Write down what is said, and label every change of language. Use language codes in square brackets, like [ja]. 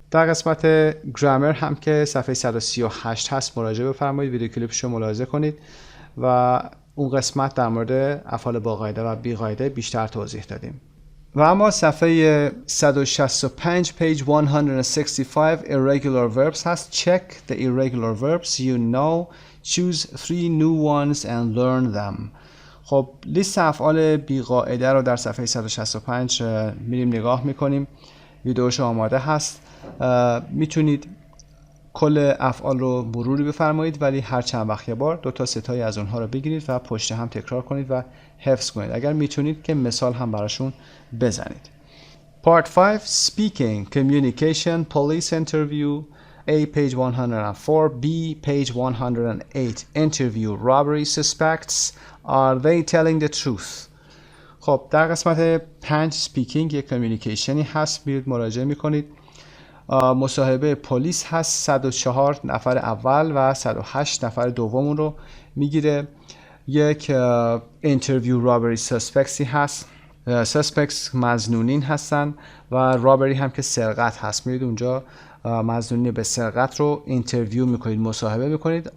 [fa] در قسمت گرامر هم که صفحه 138 هست مراجعه بفرمایید، ویدیو کلیپش رو ملاحظه کنید و اون قسمت در مورد افعال با قاعده و بی قاعده بیشتر توضیح دادیم. و اما صفحه 165 page 165 irregular verbs هست. [en] Check the irregular verbs you know, choose 3 new ones and learn them. [fa] خب لیست افعال بی قاعده رو در صفحه 165 میریم نگاه میکنیم. ویدیوش آماده هست. میتونید کل افعال رو مروری بفرمایید ولی هر چند وقت یه بار 2 تا 3 تایی از اونها رو بگیرید و پشت هم تکرار کنید و حفظ کنید. اگر میتونید که مثال هم براشون بزنید. [en] Part 5 Speaking, Communication, Police Interview, A page 104, B page 108. Interview robbery suspects. Are they telling the truth? [fa] خب در قسمت 5 سپیکینگ یک کمیونیکیشنی هست، میرید مراجعه میکنید. مصاحبه پلیس هست، 104 نفر اول و 108 نفر دوم رو میگیره. یک اینترویو رابری سسپکسی هست، سسپکس مظنونین هستن و رابری هم که سرقت هست، میرید اونجا مظنونین به سرقت رو اینترویو میکنید، مصاحبه میکنید.